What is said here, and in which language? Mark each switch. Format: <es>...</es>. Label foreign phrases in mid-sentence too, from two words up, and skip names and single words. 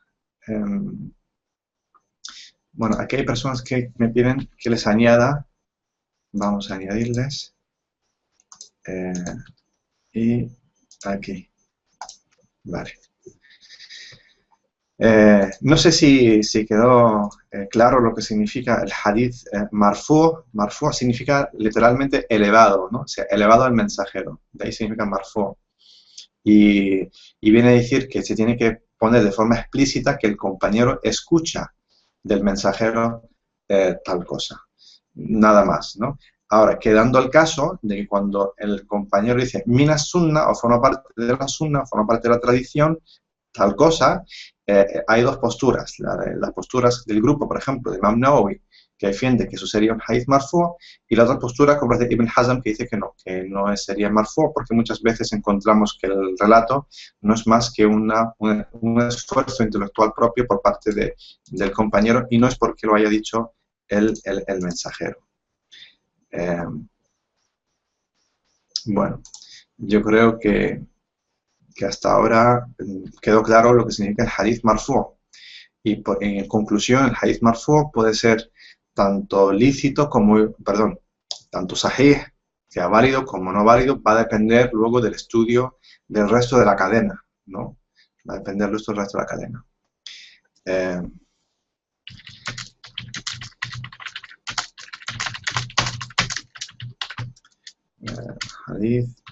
<es>Bueno, aquí hay personas que me piden que les añada. Vamos a añadirles. Y aquí. Vale. No sé si quedó claro lo que significa el</es> <ar>حديث مرفوع'.</ar> <es>Marfu' significa literalmente elevado, ¿no? O sea, elevado al mensajero. De ahí significa marfu'. Y viene a decir que se tiene que poner de forma explícita que el compañero escucha del mensajero tal cosa. Nada más, ¿no? Ahora, quedando el caso de que cuando el compañero dice</es> <ar>من السنة</ar> <es>o forma parte de la sunna, forma parte de la tradición, tal cosa, hay dos posturas. Las posturas del grupo, por ejemplo, de Imam Nawawi, que defiende que eso sería un</es> <ar>حديث مرفوع',</ar> <es>y la otra postura, como es de Ibn Hazm, que dice que no sería marfu', porque muchas veces encontramos que el relato no es más que un esfuerzo intelectual propio por parte del compañero, y no es porque lo haya dicho el mensajero. Bueno, yo creo que hasta ahora quedó claro lo que significa el</es> <ar>حديث مرفوع'.</ar> <es>Y en conclusión, el</es> <ar>حديث مرفوع'</ar> <es>puede ser tanto lícito como, perdón, tanto sahih, sea válido como no válido, va a depender luego del estudio del resto de la cadena, ¿no? Va a depender del resto de la cadena. Hadith.</es>